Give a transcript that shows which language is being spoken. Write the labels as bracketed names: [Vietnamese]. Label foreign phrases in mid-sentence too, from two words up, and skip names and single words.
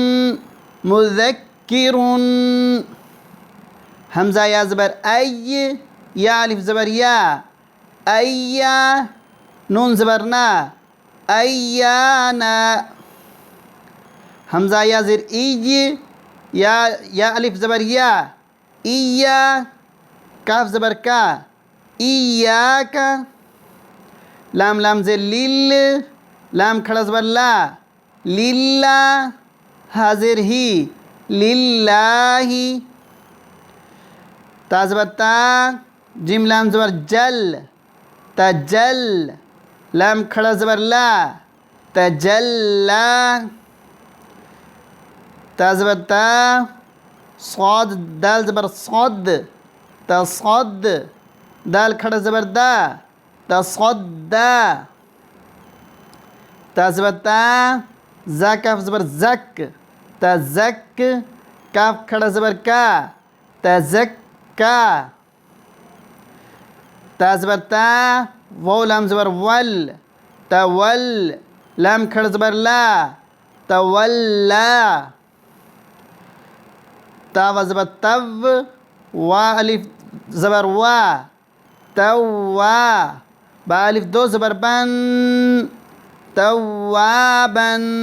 [Urdu] مذکرون همزه یا زبر ای یا الف زبر یا ایا نون زبر نا ایانا همزه یا زیر ای یا الف زبر یا ایا کاف زبر کا ایاکا لام لام زیر لیل لام کھڑا زبر لا لیلا حاضر ہی للہ تا زبر تا جیم لام زبر جل تجل لام کھڑا زبر لا تجلا تا زبر تا صاد دال زبر صد تصد دال کھڑا زبر دا تصدا تا زبر تا زا کاف زبر زک تزک کاف کھڑا زبر کا تزکا تا زبر تا واو لام زبر ول تول لام کھڑا زبر لا تولا تا و زبر تو وا الف زبر وا توا با الف دو زبر بن توابا